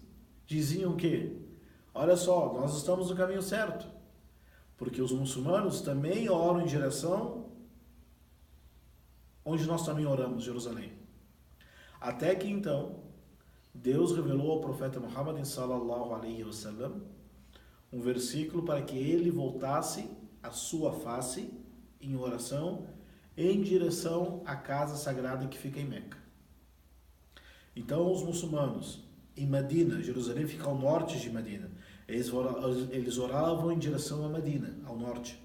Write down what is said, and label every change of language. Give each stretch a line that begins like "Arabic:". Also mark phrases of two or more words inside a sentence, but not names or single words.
Portuguese: Diziam que, olha só, nós estamos no caminho certo, porque os muçulmanos também oram em direção onde nós também oramos, Jerusalém. Até que então Deus revelou ao profeta Muhammad
Arabic: صلى الله عليه وسلم
Portuguese: um versículo para que ele voltasse a sua face em oração em direção à casa sagrada que fica em Meca. Então os muçulmanos em Medina, Jerusalém fica ao norte de Medina, eles oravam em direção a Medina, ao norte.